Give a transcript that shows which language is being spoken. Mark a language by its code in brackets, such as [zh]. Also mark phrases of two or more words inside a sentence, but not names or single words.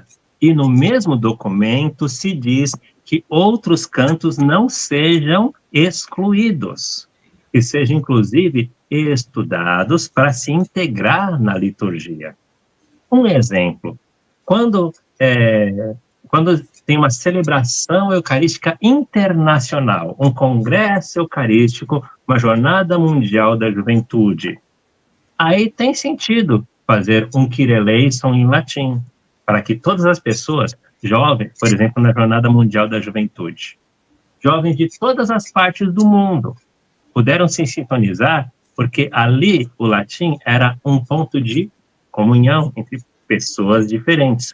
[pt] E no mesmo documento se diz que outros cantos não sejam excluídos, que sejam, inclusive, estudados para se integrar na liturgia. Um exemplo: quando tem uma celebração eucarística internacional, um congresso eucarístico, uma jornada mundial da juventude, aí tem sentido fazer um [el] Κύριε ἐλέησον [pt] em latim, para que todas as pessoas, jovens, por exemplo, na jornada mundial da juventude, jovens de todas as partes do mundo, puderam se sintonizar, porque ali o latim era um ponto de comunhão entre pessoas diferentes.